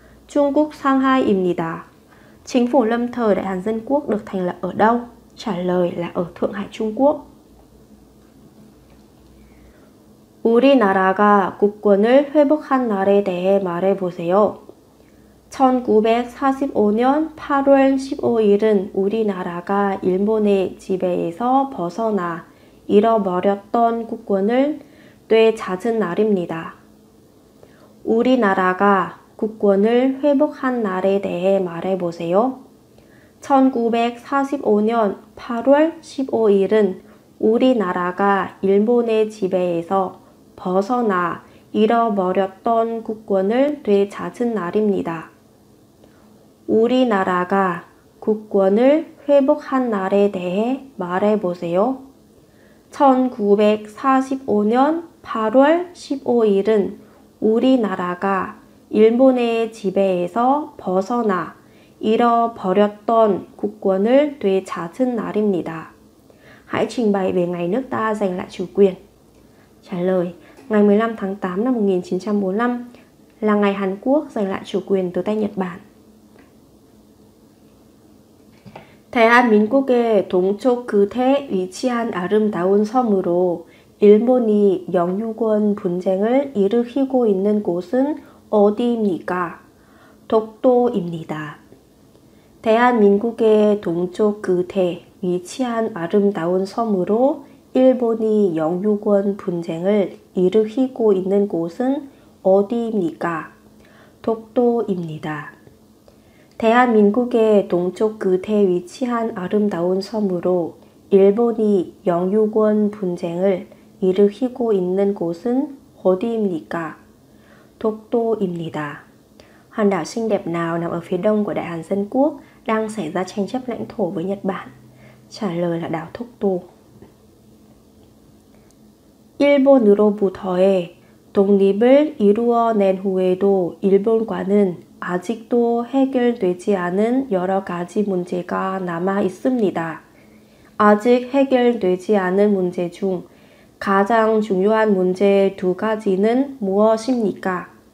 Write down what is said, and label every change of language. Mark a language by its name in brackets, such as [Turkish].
[Korean] Trung Shanghai입니다. [Vietnamese] Chính phủ lâm thời Đại Hàn Dân Quốc được thành lập ở đâu? Trả lời là ở Thượng Hải, Trung Quốc. [Korean] 우리나라가 국권을 회복한 날에 대해 말해보세요. 1945년 8월 15일은 우리나라가 일본의 지배에서 벗어나 잃어버렸던 국권을 되찾은 날입니다. 우리나라가 국권을 회복한 날에 대해 말해보세요. 1945년 8월 15일은 우리나라가 일본의 지배에서 벗어나 잃어버렸던 국권을 되찾은 날입니다. 우리나라가 국권을 회복한 날에 대해 말해보세요. 1945년 8월 15일은 우리나라가 일본의 지배에서 벗어나 잃어버렸던 국권을 되찾은 날입니다. [Vietnamese] Hãy trình bày về ngày nước ta giành lại chủ quyền. Trả lời, ngày 15 tháng 8 năm 1945 là ngày Hàn Quốc giành lại chủ quyền từ tay Nhật Bản. [Korean] 대한민국의 동쪽 끝에 위치한 아름다운 섬으로 일본이 영유권 분쟁을 일으키고 있는 곳은 어디입니까? 독도입니다. 대한민국의 동쪽 끝에 위치한 아름다운 섬으로 일본이 영유권 분쟁을 일으키고 있는 곳은 어디입니까? 독도입니다. 대한민국의 동쪽 끝에 위치한 아름다운 섬으로 일본이 영유권 분쟁을 일으키고 있는 곳은 어디입니까? 독도입니다. [Vietnamese] Hòn đảo xinh đẹp nào nằm ở phía đông của Đại Hàn Dân Quốc đang xảy ra tranh chấp lãnh thổ với Nhật Bản? trả lời là đảo Dokdo. [Korean] 일본으로부터의 독립을 이루어낸 후에도 일본과는 아직도 해결되지 않은 여러 가지 문제가 남아 있습니다. 아직 해결되지 않은 문제 중 가장 중요한 문제 두 가지는 무엇입니까?